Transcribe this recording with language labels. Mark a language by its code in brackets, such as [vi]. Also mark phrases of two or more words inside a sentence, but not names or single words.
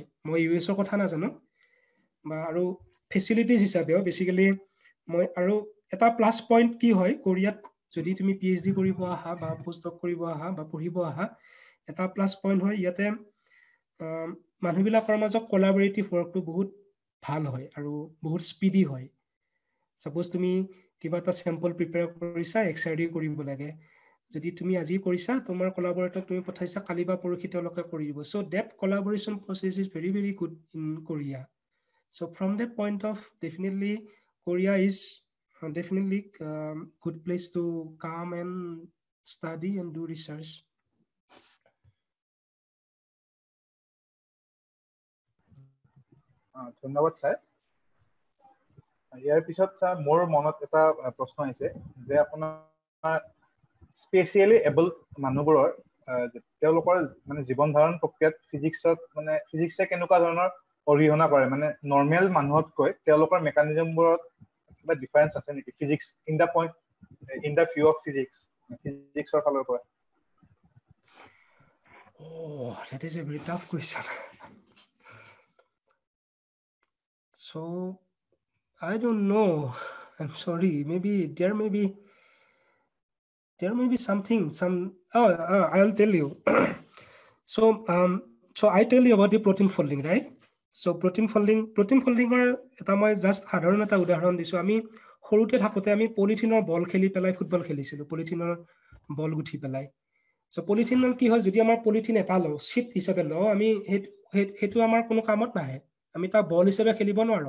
[as] মই US কথা নাজানো বা আৰু ফেচিলিটিজ হিচাপেও বেচিকেলি মই আৰু এটা [en] plus point [as] কি হয় কোৰিয়াত যদি তুমি PhD কৰিব আহা বা পোষ্টডক কৰিব আহা বা পঢ়িব আহা, এটা [en] plus point [as] হয় ইয়াতে মানুহবিলাকৰ মাজত কলাবৰেটিভ ৱৰ্কটো বহুত ভাল হয় আৰু বহুত স্পীডি হয়। ছাপ'জ তুমি কিবা এটা [en] sample prepare [as] কৰিছা, XRD কৰিব লাগে। যদি তুমি আজি কৰিছা, তোমাৰ কলাবৰেটৰক তুমি পঠাইছা, কালি বা পৰহি তেওঁলোকে কৰি দিব। [en] So that collaboration process is very very good in Korea. So from that point of, definitely Korea is definitely good place to come and study and do research. [as] ধন্যবাদ ছাৰ। ইয়াৰ পিছত ছাৰ মোৰ মনত এটা প্ৰশ্ন আহিছে যে আপোনাৰ [en] specially able [as] মানুহবোৰৰ তেওঁলোকৰ মানে জীৱন ধাৰণ প্ৰক্ৰিয়াত ফিজিক্সে কেনেকুৱা ধৰণৰ অৰিহণা কৰে, মানে নৰ্মেল মানুহতকৈ তেওঁলোকৰ মেকানিজমবোৰত কিবা ডিফাৰেঞ্চ আছে নেকি? [en] physics in the view of [as] ফিজিক্সৰ ফালৰ পৰা। [en] Oh, that is a very tough question. So I don't know. I'm sorry. Maybe there may be something. I'll tell you. So I tell you about the protein folding, right? So protein folding [as] ৰ এটা মই জাষ্ট সাধাৰণ এটা উদাহৰণ দিছোঁ। আমি সৰুতে থাকোঁতে আমি পলিথিনৰ বল খেলি পেলাই ফুটবল খেলিছিলোঁ, পলিথিনৰ বল গুঠি পেলাই। চ' পলিথিনৰ কি হয়, যদি আমাৰ পলিথিন এটা লওঁ, চিট হিচাপে লওঁ, আমি সেইটো আমাৰ কোনো কামত নাহে। আমি তাক বল হিচাপে খেলিব নোৱাৰোঁ।